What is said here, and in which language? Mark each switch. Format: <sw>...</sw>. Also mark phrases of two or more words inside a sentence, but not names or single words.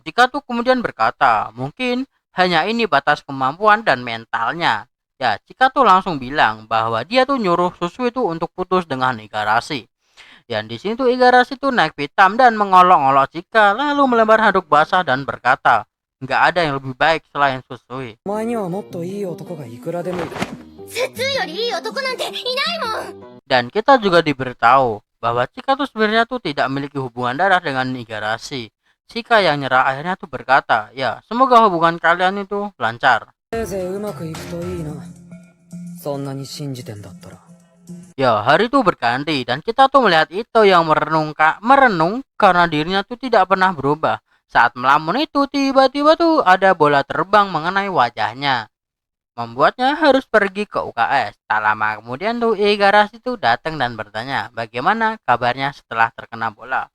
<id>Chika tuh kemudian berkata, mungkin hanya ini batas kemampuan dan mentalnya. Ya, Chika tuh langsung bilang bahwa dia tuh nyuruh Susu itu untuk putus dengan Igarashi. Dan di sini tuh Igarashi tuh naik pitam dan mengolok-olok Chika, lalu melempar handuk basah dan berkata, nggak ada yang lebih baik selain Susui.</id> <ja>お前にはもっといい男がいくらでもいる。</ja> <id>Dan kita juga diberitahu bahwa Chika tuh sebenarnya tuh tidak memiliki hubungan darah dengan Igarashi. Chika yang nyerah akhirnya tuh berkata, ya semoga hubungan kalian itu lancar.</id> <ja>せいぜいうまくいくといいな。そんなに信じてんだったら。</ja> <id>Ya hari itu berganti dan kita tuh melihat Ito yang merenung karena dirinya tuh tidak pernah berubah. Saat melamun itu tiba-tiba tuh ada bola terbang mengenai wajahnya, membuatnya harus pergi ke UKS. Tak lama kemudian tuh Igarashi tuh datang dan bertanya bagaimana kabarnya setelah terkena bola.</id>